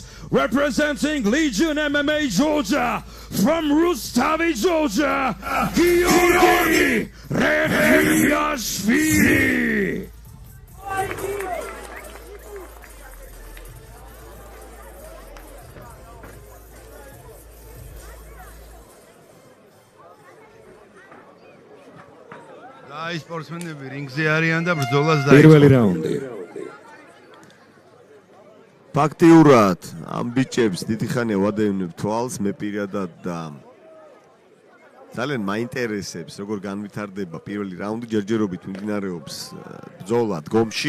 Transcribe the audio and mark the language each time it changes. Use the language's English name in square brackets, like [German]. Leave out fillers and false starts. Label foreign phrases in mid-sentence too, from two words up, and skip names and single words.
[English] Representing Legion MMA Georgia from Rustavi, Georgia, Georgi Refiashvili. [Georgian] Ai sportsmenები რინგზე არიან და ბრძოლას პირველი რაუნდი. ფაქტიურად ამ ბიჭებს დიდი ხანია ვადევნებ თვალს მე პირადად და ძალიან მაინტერესებს როგორ განვითარდება პირველი რაუნდი ჯერჯერობით მიმდინარეობს ბრძოლა დგომში.